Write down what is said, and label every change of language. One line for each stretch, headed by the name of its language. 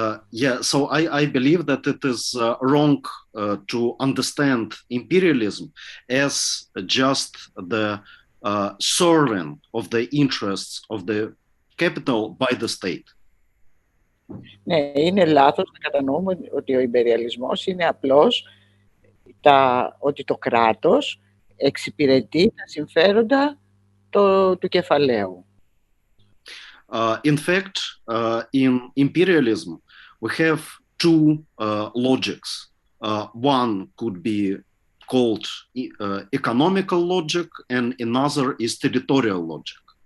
English: Yeah, so I believe that it is wrong to understand imperialism as just the serving of the interests of the capital by the state.
Greek: Ναι, είναι λάθος να κατανοούμε ότι ο ιμπεριαλισμός είναι απλώς ότι το κράτος εξυπηρετεί τα συμφέροντα του κεφαλαίου.
English: In fact, in imperialism, we have two logics. One could be called economical logic, and another is territorial logic.